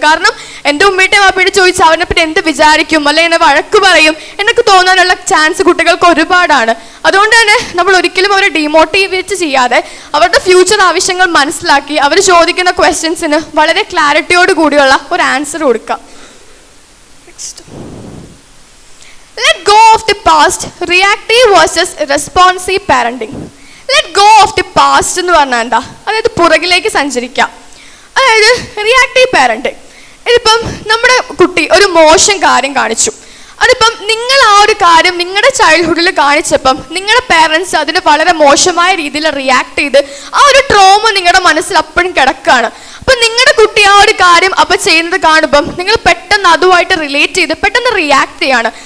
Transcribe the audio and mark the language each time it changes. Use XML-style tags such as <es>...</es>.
<ml>കാരണം എൻ്റെ ഉമ്മയുടെ വാപ്പയോട് ചോദിച്ചാൽ അവനെ പറ്റി എന്ത് വിചാരിക്കും, അല്ലെങ്കിൽ എന്നെ വഴക്ക് പറയും എന്നൊക്കെ തോന്നാനുള്ള ചാൻസ് കുട്ടികൾക്ക് ഒരുപാടാണ്. അതുകൊണ്ട് തന്നെ നമ്മൾ ഒരിക്കലും അവരെ ഡീമോട്ടിവേറ്റ് ചെയ്യാതെ അവരുടെ ഫ്യൂച്ചർ ആവശ്യങ്ങൾ മനസ്സിലാക്കി അവർ ചോദിക്കുന്ന ക്വസ്റ്റ്യൻസിന് വളരെ ക്ലാരിറ്റിയോട് കൂടിയുള്ള ഒരു ആൻസർ കൊടുക്കുക.</ml> <en>Let go of the past, reactive versus responsive parenting. Let go of the past</en> <ml>എന്ന് പറഞ്ഞാൽ എന്താ? അതായത് പുറകിലേക്ക് സഞ്ചരിക്കാം. അതായത് റിയാക്റ്റീവ് പാരൻറ്റിങ്. ഇതിപ്പം നമ്മുടെ കുട്ടി ഒരു മോശം കാര്യം കാണിച്ചു, അതിപ്പം നിങ്ങൾ ആ ഒരു കാര്യം നിങ്ങളുടെ ചൈൽഡ്ഹുഡിൽ കാണിച്ചപ്പം നിങ്ങളുടെ പേരൻസ് അതിന് വളരെ മോശമായ രീതിയിൽ റിയാക്ട് ചെയ്ത് ആ ഒരു ട്രോമ നിങ്ങളുടെ മനസ്സിൽ അപ്പോഴും കിടക്കുകയാണ്. അപ്പം നിങ്ങളുടെ കുട്ടി ആ ഒരു കാര്യം അപ്പം ചെയ്യുന്നത് കാണുമ്പം നിങ്ങൾ പെട്ടെന്ന് അതുമായിട്ട് റിലേറ്റ് ചെയ്ത് പെട്ടെന്ന് റിയാക്ട് ചെയ്യാണ്.</ml>